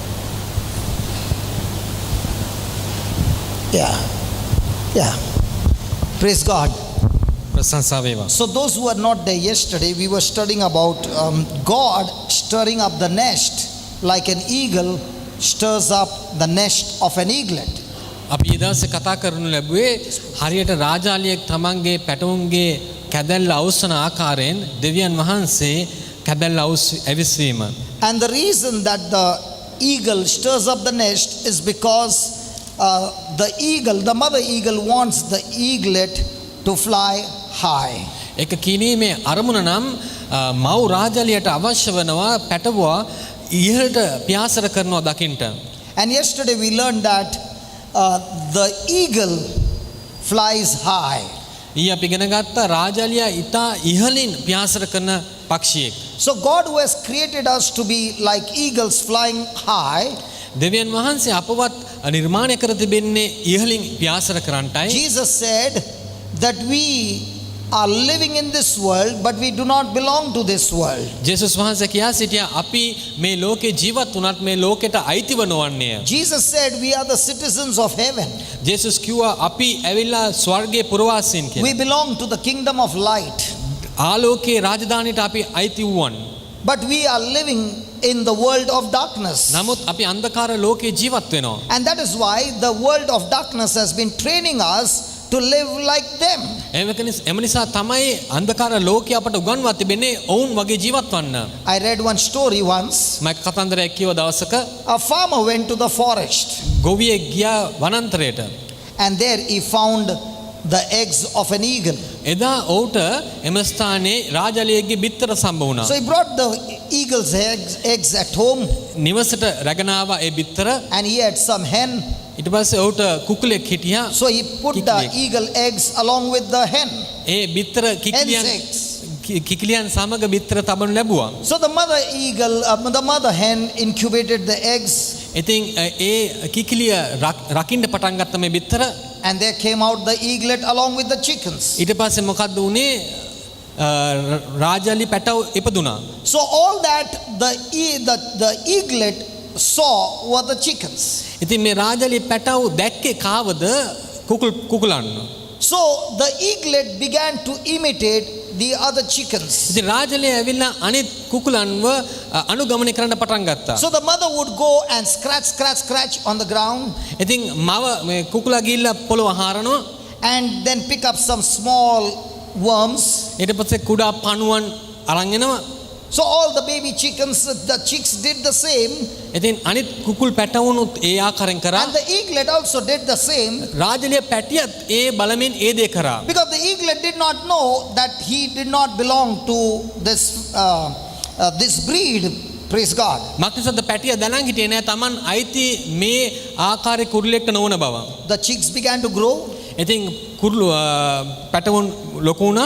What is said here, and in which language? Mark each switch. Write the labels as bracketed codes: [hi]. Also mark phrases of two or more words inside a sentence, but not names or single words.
[en] Praise God. So those who were not there yesterday, we were studying about God stirring up the nest like an eagle stirs up the nest of an eaglet. [si] අපි ඊදවසේ කතා කරනු ලැබුවේ හරියට රාජාලියෙක් තමන්ගේ පැටවුන්ගේ කැදැල්ල අවුස්සන ආකාරයෙන් දෙවියන් වහන්සේ කැදැල්ල ඇවිස්වීම. [en] And the reason that the eagle stirs up the nest is because the mother eagle wants the eaglet to fly high. [si] ඒක කිනීමේ අරමුණ නම් මව් රාජාලියට අවශ්‍ය වෙනවා පැටවුවා ඉහළට පියාසර කරනවා දකින්න. [en] And yesterday we learned that the eagle flies high. [si] ඊ අපි ඉගෙන ගත්තා රාජාලියා ඊතා ඉහළින් පියාසර කරන පක්ෂියෙක්. [en] So God, who has created us to be like eagles flying high, [si] දෙවියන් වහන්සේ අපවත් නිර්මාණය කර තිබෙන්නේ ඉහළින් පියාසර කරන්නටයි. [en] Jesus said that we are living in this world, but we do not belong to this world. [si] ජේසුස් වහන්සේ කියා සිටියා අපි මේ ලෝකේ ජීවත් වුණත් මේ ලෝකෙට අයිතිව නොවන්නේ. [en] Jesus said we are the citizens of heaven. [si] ජේසුස් කිව්වා අපි ඇවිල්ලා ස්වර්ගයේ පුරවාසීන් කියලා. [en] We belong to the kingdom of light. [si] ආලෝකයේ රාජධානියට අපි අයිති වුවන්. [en] But we are living in the world of darkness. [si] නමුත් අපි අන්ධකාර ලෝකේ ජීවත් වෙනවා. [en] And that is why the world of darkness has been training us to live like them. [si] එම නිසා තමයි අන්ධකාර ලෝකේ අපට උගන්වා තිබෙන්නේ ඔවුන් වගේ ජීවත් වන්න. [en] I read one story once. [si] මම කතන්දරයක් කියව දවසක [en] A farmer went to the forest. [si] ගොවියෙක් ගියා වනාන්තරයට. [en] And there he found the eggs of an eagle. [si] එදා ඔහුට එම ස්ථානයේ රාජාලියෙක්ගේ බිත්තර සම්බ වුණා. [en] So he brought the eagle's eggs at home, [si] නිවසට රැගෙන ආවා ඒ බිත්තර. [en] and he had some hen. [si] ඊට පස්සේ ඔහුට කුකුලෙක් හිටියා. [en] So he put the eagle eggs along with the hen. [si] ඒ බිත්තර [en] Hen's eggs. [si] කිකිලියන් සමග බිත්තර තබනු ලැබුවා. [en] So the mother eagle, the mother hen incubated the eggs, [si] ඉතින් ඒ කිකිලිය රකින්න පටන් ගත්ත මේ බිත්තර. [en] and there came out the eaglet along with the chickens. [si] ඊට පස්සේ මොකද්ද වුනේ? රාජාලි පැටව ඉපදුනා. [en] So all that the eaglet saw were the chickens. [si] ඉතින් මේ රාජාලි පැටව දැක්කේ කාවද? කුකුලන්. [en] So the eaglet began to imitate the other chickens. [si] ඉතින් රාජාලිය ඇවිල්ලා අනිත් කුකුලන්ව අනුගමනය කරන්න පටන් ගත්තා. [en] So the mother would go and scratch on the ground, [si] ඉතින් මව මේ කුකුලා ගිහිල්ලා පොළව හාරනවා. [en] and then pick up some small worms. [si] ඊට පස්සේ කුඩා පණුවන් අරන් එනවා. [en] So all the baby chickens, the chicks did the same, [si] ඉතින් අනිත් කුකුල් පැටවුනුත් ඒ ආකාරයෙන් කරා. [en] and the eaglet also did the same, [si] රාජාලිය පැටියත් ඒ බලමින් ඒ දේ කරා. [en] because the eaglet did not know that he did not belong to this breed. Praise God. [si] මක්නිසාද පැටිය දැනන් හිටියේ නෑ Taman අයිති මේ ආකාරයේ කුරුල්ලෙක්ට නොවන බව. [en] The chicks began to grow. [si] ඉතින් කුරුළු පැටවුන් ලොකු වුණා.